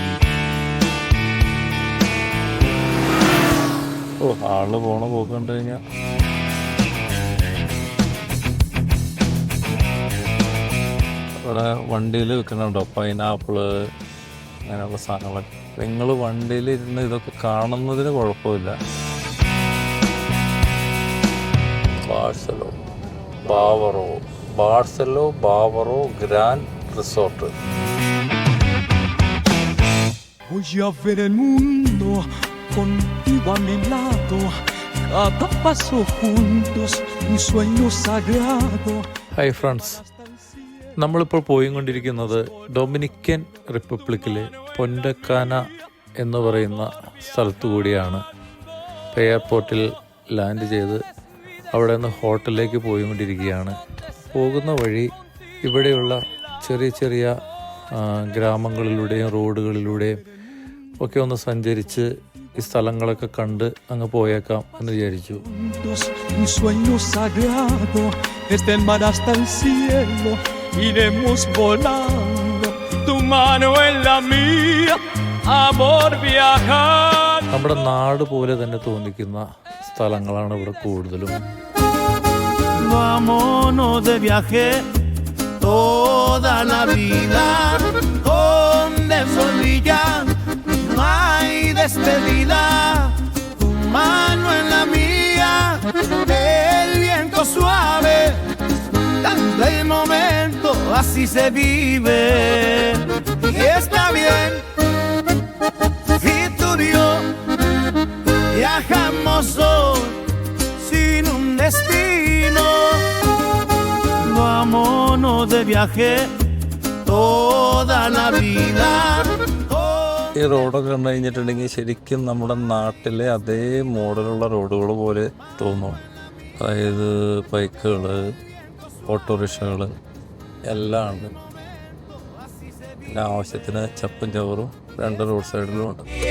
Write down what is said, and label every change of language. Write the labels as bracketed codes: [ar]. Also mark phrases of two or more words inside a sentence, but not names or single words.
[ml] ആള് പോണ പോക്ക് കണ്ടു കഴിഞ്ഞാൽ ഇവിടെ വണ്ടിയിൽ വിൽക്കുന്നുണ്ടോ പൈനാപ്പിള് അങ്ങനെയുള്ള സാധനങ്ങളൊക്കെ. നിങ്ങൾ വണ്ടിയിൽ ഇരുന്ന് ഇതൊക്കെ കാണുന്നതിന് കുഴപ്പമില്ല. ബാർസലോ ബാവറോ ഗ്രാൻഡ് റിസോർട്ട്. [es] Voy a ver el mundo contigo a mi lado, cada paso juntos un sueño sagrado. [en] Hi friends, [ml] നമ്മളിപ്പോൾ പോയിക്കൊണ്ടിരിക്കുന്നത് ഡൊമിനിക്കൻ റിപ്പബ്ലിക്കിലെ പൊൻറ്റക്കാന എന്ന് പറയുന്ന സ്ഥലത്തു കൂടിയാണ്. എയർപോർട്ടിൽ ലാൻഡ് ചെയ്ത് അവിടെ നിന്ന് ഹോട്ടലിലേക്ക് പോയിക്കൊണ്ടിരിക്കുകയാണ്. പോകുന്ന വഴി ഇവിടെയുള്ള ചെറിയ ചെറിയ ഗ്രാമങ്ങളിലൂടെയും റോഡുകളിലൂടെയും ഒക്കെ ഒന്ന് സഞ്ചരിച്ച് ഈ സ്ഥലങ്ങളൊക്കെ കണ്ട് അങ്ങ് പോയേക്കാം എന്ന് വിചാരിച്ചു. [es] Un sueño sagrado, desde el mar hasta el cielo, iremos volando, tu mano en la mía, amor viajar. [ml] നമ്മുടെ നാട് പോലെ തന്നെ തോന്നിക്കുന്ന സ്ഥലങ്ങളാണ് ഇവിടെ കൂടുതലും. [es] Vámonos de viaje toda la vida, donde el sol brilla, no hay despedida, tu mano en la mía, el viento suave, dando el momento, así se vive, y está bien, si tú y yo viajamos hoy sin un destino, vámonos de viaje toda la vida. [ml] ഈ റോഡൊക്കെ കണ്ടു കഴിഞ്ഞിട്ടുണ്ടെങ്കിൽ ശരിക്കും നമ്മുടെ നാട്ടിലെ അതേ മോഡലുള്ള റോഡുകൾ പോലെ തോന്നും. അതായത് ബൈക്കുകൾ, ഓട്ടോറിക്ഷകൾ എല്ലാം ഉണ്ട്. പിന്നെ ആവശ്യത്തിന് ചപ്പും ചവറും രണ്ട് റോഡ് സൈഡിലും ഉണ്ട്.